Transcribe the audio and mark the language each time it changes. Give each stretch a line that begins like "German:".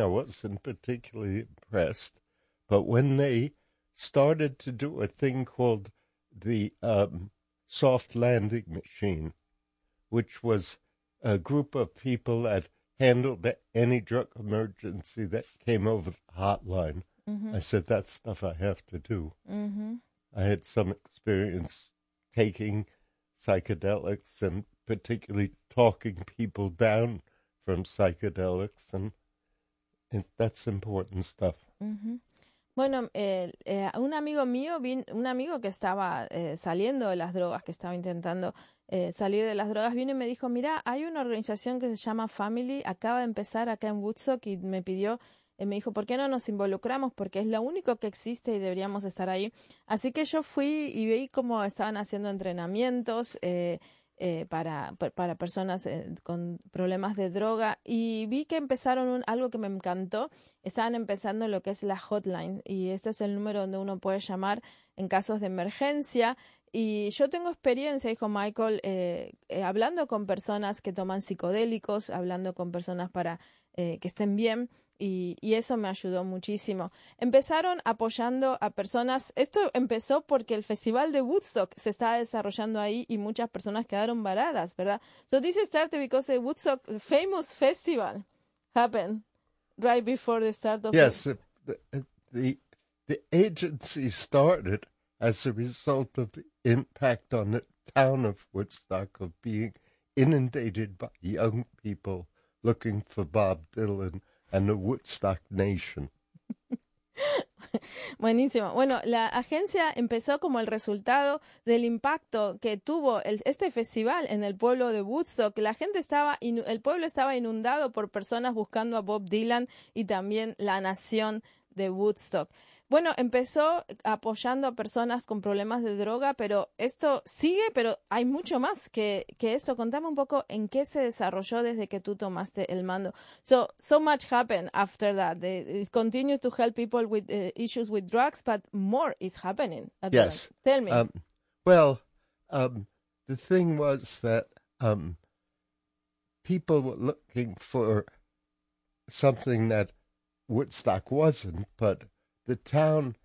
English: I wasn't particularly impressed. But when they started to do a thing called the soft landing machine, which was a group of people that handled any drug emergency that came over the hotline. Mm-hmm. I said, that's stuff I have to do. Mm-hmm. I had some experience taking psychedelics and particularly talking people down from psychedelics, and that's important stuff. Mm-hmm.
Spanish: Bueno, un amigo mío, un amigo que estaba saliendo de las drogas, que estaba intentando salir de las drogas, vino y me dijo, mira, hay una organización que se llama Family, acaba de empezar acá en Woodstock, y me pidió, y me dijo, ¿por qué no nos involucramos? Porque es lo único que existe y deberíamos estar ahí. Así que yo fui y vi cómo estaban haciendo entrenamientos para personas con problemas de droga. Y vi que empezaron algo que me encantó. Estaban empezando lo que es la hotline. Y este es el número donde uno puede llamar en casos de emergencia. Y yo tengo experiencia, dijo Michael, hablando con personas que toman psicodélicos, hablando con personas para que estén bien. Y eso me ayudó muchísimo. Empezaron apoyando a personas. Esto empezó porque el festival de Woodstock se estaba desarrollando ahí y muchas personas quedaron varadas, ¿verdad?
English: So this started because the Woodstock famous festival happened right before the start of the agency started as a result of the impact on the town of Woodstock of being inundated by young people looking for Bob Dylan and the Woodstock Nation.
Spanish: Buenísimo. Bueno, la agencia empezó como el resultado del impacto que tuvo este festival en el pueblo de Woodstock. La gente estaba, el pueblo estaba inundado por personas buscando a Bob Dylan y también la nación de Woodstock. Bueno, empezó apoyando a personas con problemas de droga, pero esto sigue, pero hay mucho más que esto. Contame un poco en qué se desarrolló desde que tú tomaste el mando.
English: So much happened after that. It continues to help people with issues with drugs, but more is happening. Yes. Tell me. The thing was that people were looking for something that Woodstock wasn't, but the town